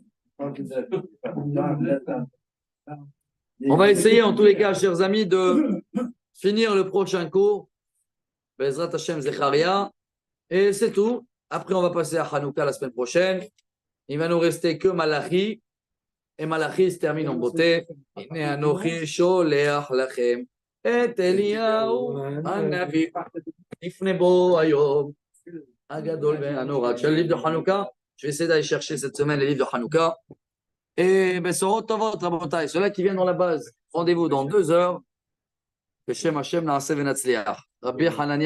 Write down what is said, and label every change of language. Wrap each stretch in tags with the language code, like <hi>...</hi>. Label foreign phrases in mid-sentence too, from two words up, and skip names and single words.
<fr>On va essayer, en tous les cas, chers amis, de finir le prochain cours.</fr> <he>בעזרת השם זכריה.</he> <fr>Et c'est tout. Après, on va passer à Hanouka la semaine prochaine. Il va nous rester que Malachi. Et Malachi se termine en beauté.</fr> <he>הנה אנכי שלח לכם את אליה הנביא לפני בוא היום הגדול והנורא.</he> <fr>C'est le livre de Hanouka. Je vais essayer d'aller chercher cette semaine les livres de Hanouka.</fr> <he>Et בשורות טובות, רבותי,</he> <fr>ceux-là qui viennent dans la base, rendez-vous dans 2 heures.</fr> <he>בשם השם נעשה ונצליח.</he> <fr>Rabbi Hanania</fr>